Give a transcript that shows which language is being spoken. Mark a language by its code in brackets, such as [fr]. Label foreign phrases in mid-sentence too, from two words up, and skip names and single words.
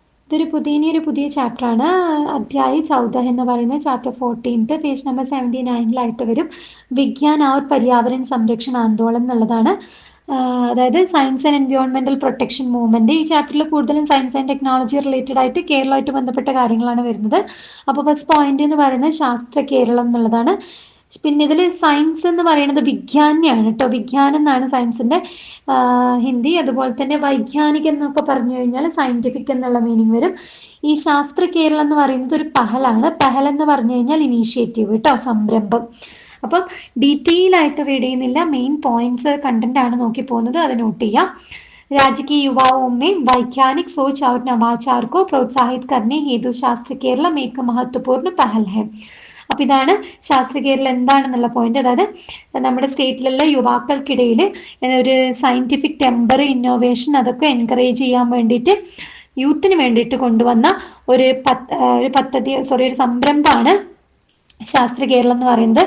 [ml] ഇതൊരു പുതിയ ചാപ്റ്ററാണ്. അധ്യായ് 14 എന്ന് പറയുന്ന ചാപ്റ്റർ 14 പേജ് നമ്പർ 79 വരും. [hi] विज्ञान और पर्यावरण संरक्षण आंदोलन എന്നുള്ളതാണ്. [en] അതായത് science and environmental protection movement. [ml] ഈ ചാപ്റ്ററിൽ കൂടുതലും [en] science and technology related [ml] ആയിട്ട് കേരളമായിട്ട് ബന്ധപ്പെട്ട കാര്യങ്ങളാണ് വരുന്നത്. അപ്പോൾ [en] first point [ml] എന്ന് പറയുന്നത് ശാസ്ത്ര കേരളം എന്നുള്ളതാണ്. പിന്നെ ഇതിൽ സയൻസ് എന്ന് പറയുന്നത് വിജ്ഞാനിയാണ് കേട്ടോ. വിജ്ഞാനം എന്നാണ് സയൻസിന്റെ ഹിന്ദി. അതുപോലെ തന്നെ വൈജ്ഞാനിക് എന്നൊക്കെ പറഞ്ഞു കഴിഞ്ഞാൽ സയന്റിഫിക് എന്നുള്ള മീനിങ് വരും. ഈ ശാസ്ത്ര കേരളം എന്ന് പറയുന്നത് ഒരു പഹലാണ്. പഹൽ എന്ന് പറഞ്ഞു കഴിഞ്ഞാൽ ഇനീഷ്യേറ്റീവ് കേട്ടോ, സംരംഭം. അപ്പം ഡീറ്റെയിൽ ആയിട്ട് റീഡ് ചെയ്യുന്നില്ല, [en] main points content [ml] ആണ് നോക്കി പോകുന്നത്, അത് നോട്ട് ചെയ്യാം. [hi] राज्य के युवाओं में वैज्ञानिक सोच और नवाचार को प्रोत्साहित करने हेतु शास्त्र केरളം एक महत्वपूर्ण पहल है. [ml] അപ്പൊ ഇതാണ് ശാസ്ത്ര കേരളം എന്താണെന്നുള്ള പോയിന്റ്. അതായത് നമ്മുടെ സ്റ്റേറ്റിലുള്ള യുവാക്കൾക്കിടയിൽ ഒരു [en] scientific temper, [ml] ഇന്നോവേഷൻ അതൊക്കെ എൻകറേജ് ചെയ്യാൻ വേണ്ടിയിട്ട് യൂത്തിന് വേണ്ടിയിട്ട് കൊണ്ടുവന്ന ഒരു സംരംഭമാണ് ശാസ്ത്ര കേരളം എന്ന് പറയുന്നത്.